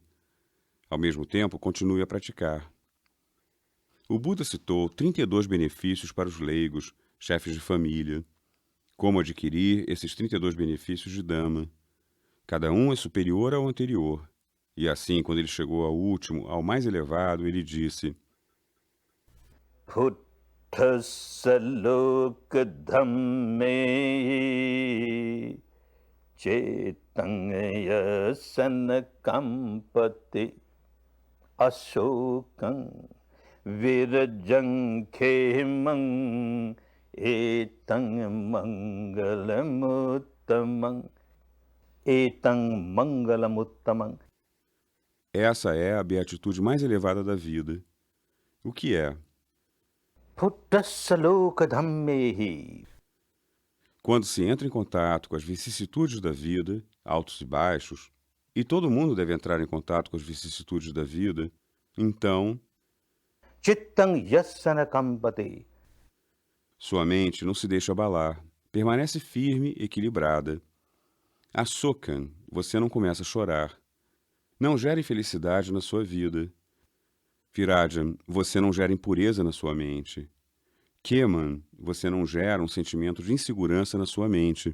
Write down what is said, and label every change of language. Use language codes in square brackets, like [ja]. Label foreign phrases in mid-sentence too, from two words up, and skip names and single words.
[pt] Ao mesmo tempo, continue a praticar. O Buda citou 32 benefícios para os leigos, chefes de família. Como adquirir esses 32 benefícios de Dhamma? Cada um é superior ao anterior. E assim, quando ele chegou ao último, ao mais elevado, ele disse: [pi] Buddhassa loka dhamme cetang yasana kampati ashokam virajang khemang etang mangalamuttamang etang mangalamuttamang. [pt] Essa é a beatitude mais elevada da vida. O que é? [pi] Buddhassa loka dhammehi. [pt] Quando se entra em contato com as vicissitudes da vida, altos e baixos, e todo mundo deve entrar em contato com as vicissitudes da vida, então [pi] Chittang yassana kampati. [pt] sua mente não se deixa abalar, permanece firme e equilibrada. Assokan, você não começa a chorar. Não gera infelicidade na sua vida. Virajan, você não gera impureza na sua mente. Keman, você não gera um sentimento de insegurança na sua mente.